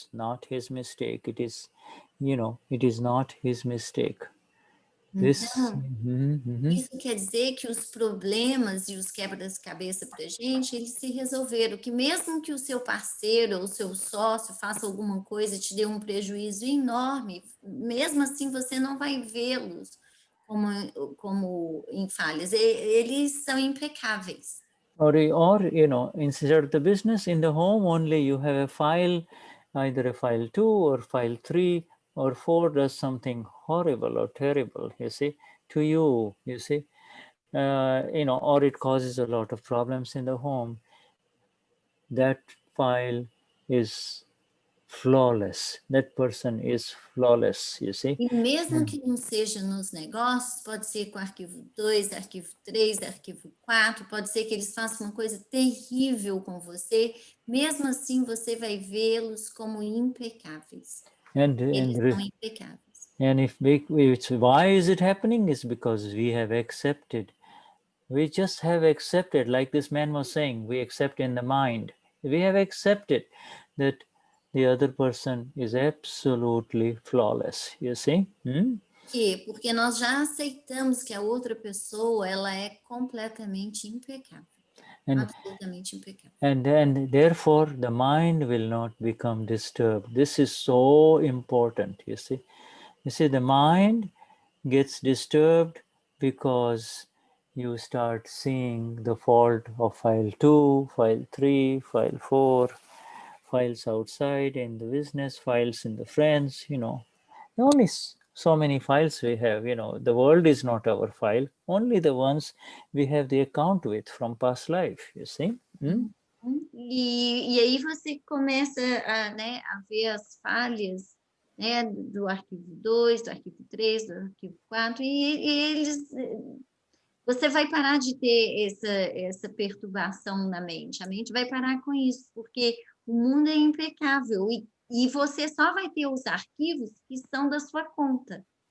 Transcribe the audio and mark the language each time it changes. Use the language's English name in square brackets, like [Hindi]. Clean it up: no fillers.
[English] It's not his mistake. It is, it is not his mistake. [Portuguese] Então, isso quer dizer que os problemas e os quebra-cabeça para a gente, eles se resolveram, que mesmo que o seu parceiro ou o seu sócio faça alguma coisa e te dê um prejuízo enorme, mesmo assim você não vai vê-los como em falhas, eles são impecáveis. [English] Or instead of the business, in the home only you have a file, either a file 2 or file 3 or 4 does something horrible or terrible, you see, to you, or it causes a lot of problems in the home. That file is flawless. That person is flawless, you see. [Portuguese] E mesmo que não seja nos negócios, pode ser com arquivo 2, arquivo 3, arquivo 4, pode ser que eles façam uma coisa terrível com você, mesmo assim você vai vê-los como impecáveis. Eles são impecáveis. [English] And why is it happening? It's because we have accepted. We just have accepted, like this man was saying, we accept in the mind. We have accepted that the other person is absolutely flawless, you see? [Portuguese] Porque nós já aceitamos que a outra pessoa, ela é completamente impecável. Absolutamente impecável. [English] And therefore, the mind will not become disturbed. This is so important, you see. You see, the mind gets disturbed because you start seeing the fault of file 2, file 3, file 4, files outside in the business, files in the friends, only so many files we have, the world is not our file, only the ones we have the account with from past life, you see. [Portuguese] E aí você começa a ver as falhas, do arquivo 2, do arquivo 3, do arquivo 4, e eles... Você vai parar de ter essa perturbação na mente. A mente vai parar com isso, porque o mundo é impecável e você só vai ter os arquivos que são da sua conta.